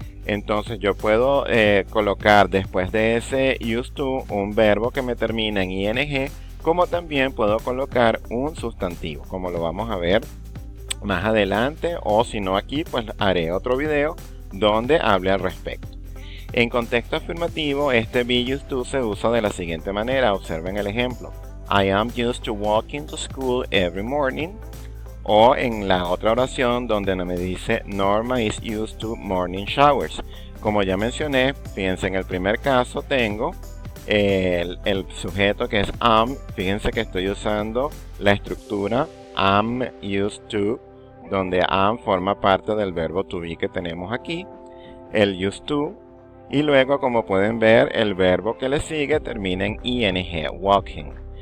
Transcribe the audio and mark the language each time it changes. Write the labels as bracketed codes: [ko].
[es] Entonces yo puedo colocar después de ese used to un verbo que me termina en ing, como también puedo colocar un sustantivo, como lo vamos a ver más adelante, o si no aquí, pues haré otro video donde hable al respecto. En contexto afirmativo, este be used to se usa de la siguiente manera. Observen el ejemplo. [en] I am used to walking to school every morning. [es] O en la otra oración donde me dice [en] Norma is used to morning showers. [es] Como ya mencioné, fíjense, en el primer caso tengo el sujeto que es am. Fíjense que estoy usando la estructura am used to, donde am forma parte del verbo to be que tenemos aquí, el used to, y luego, como pueden ver, el verbo que le sigue termina en ing, walking.